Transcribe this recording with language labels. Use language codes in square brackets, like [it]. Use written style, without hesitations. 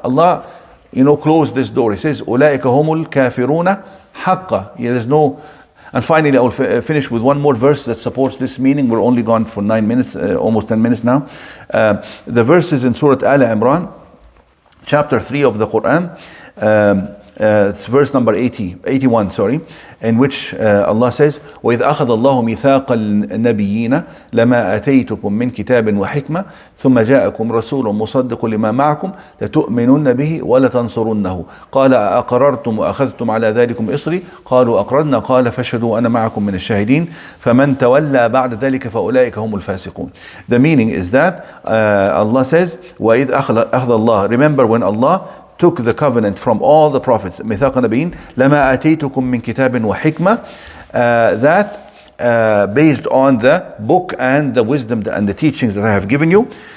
[en] Allah, closed this door. He says, [ar] أُولَٰئِكَ هُمُ الْكَافِرُونَ حَقًّا. [en] There is no, And finally, I will finish with one more verse that supports this meaning. We're only gone for 9 minutes, almost 10 minutes now. The verse is in Surah Al Imran, chapter 3 of the Quran. It's verse number 81, in which Allah says, [ar] وَإِذْ أَخَذَ اللَّهُ مِيثَاقَ النَّبِيِّينَ لَمَا آتَيْتُكُم مِّن كِتَابٍ وَحِكْمَةٍ ثُمَّ جَاءَكُمْ رَسُولٌ مُصَدِّقٌ لِمَا مَعَكُمْ لَتُؤْمِنُنَّ بِهِ وَلَتَنصُرُنَّهُ قَالَ أَأَقْرَرْتُمْ وَأَخَذْتُمْ عَلَى ذَلِكُمْ إِصْرِي قَالُوا أَقْرَرْنَا قَالَ فَاشْهَدُوا وَأَنَا مَعَكُم مِّنَ الشَّاهِدِينَ فَمَن تَوَلَّى بَعْدَ ذَلِكَ فَأُولَٰئِكَ هُمُ الْفَاسِقُونَ. [en] The meaning is that Allah says, [ar] وَإِذْ أَخَذَ اللَّهُ, [en] remember when Allah took the covenant from all the prophets, [ar] ميثاق النبيين لما آتيتكم من كتاب وحكمة, [en] that based on the book and the wisdom and the teachings that I have given you.